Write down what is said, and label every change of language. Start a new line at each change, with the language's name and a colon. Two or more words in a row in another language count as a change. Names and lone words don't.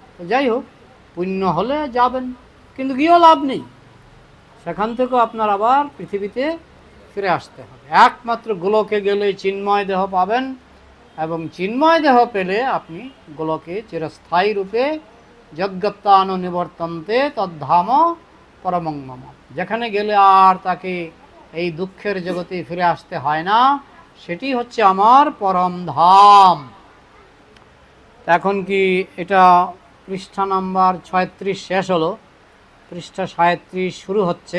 Bangla: তো যাই হোক, পুণ্য হলে যাবেন, কিন্তু গিয়েও লাভ নেই। সেখান থেকেও আপনার আবার পৃথিবীতে ফিরে আসতে হবে। একমাত্র গোলকে গেলে চিন্ময় দেহ পাবেন, এবং চিন্ময় দেহ পেলে আপনি গোলকে চিরস্থায়ী রূপে
Sanskrit: যজ্ঞত্বান নিবর্তন্তে তদ্ধাম পরমং মম,
Bangla: যেখানে গেলে আর তাকে এই দুঃখের জগতে ফিরে আসতে হয় না, সেটি হচ্ছে আমার পরম ধাম। এখন কি এটা পৃষ্ঠা নাম্বার 36 শেষ হলো, পৃষ্ঠা 37 শুরু হচ্ছে।